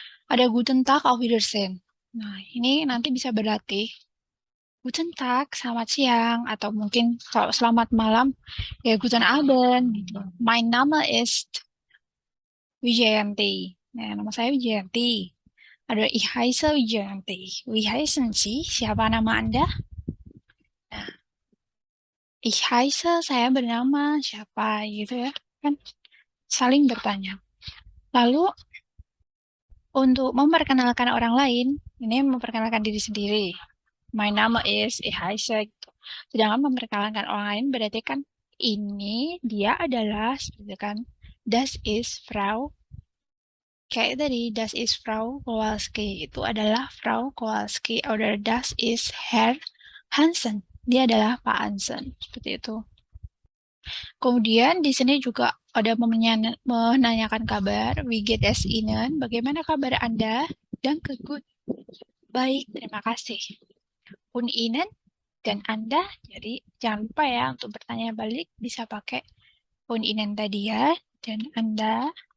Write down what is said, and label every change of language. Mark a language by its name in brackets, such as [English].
[German] Ada Guten Tag, Auf Wiedersehen. [Indonesian] Nah, ini nanti bisa berlatih. [German] Guten Tag, [Indonesian] selamat siang, atau mungkin kalau selamat malam, ya [German] Guten Abend. [Indonesian] Gitu. [German] Mein Name ist Wijayanti. [Indonesian] Nah, nama saya Wijayanti. [German] Ada Ich heiße Wijayanti. Wie heißen Sie? [Indonesian] Siapa nama Anda? Nah, [German] Ich heiße, [Indonesian] saya bernama siapa gitu ya. Kan saling bertanya. Lalu untuk memperkenalkan orang lain, ini memperkenalkan diri sendiri. [German] Mein Name ist Ich heiße. [Indonesian] Gitu. Sedangkan memperkenalkan orang lain berarti kan ini dia adalah gitu kan. [German] Das ist Frau. [Indonesian] Kayak tadi, [German] das ist Frau Kowalski. [Indonesian] Itu adalah Frau Kowalski. [German] Oder das ist Herr Hansen. [Indonesian] Dia adalah Pak Hansen. Seperti itu. Kemudian di sini juga ada menanyakan kabar. [German] Wie geht es Ihnen? [Indonesian] Bagaimana kabar Anda? Dan good. Baik, terima kasih. [German] Und Ihnen? [Indonesian] Dan Anda? Jadi jangan lupa ya untuk bertanya balik bisa pakai [German] und Ihnen [Indonesian] tadi ya. Dan Anda?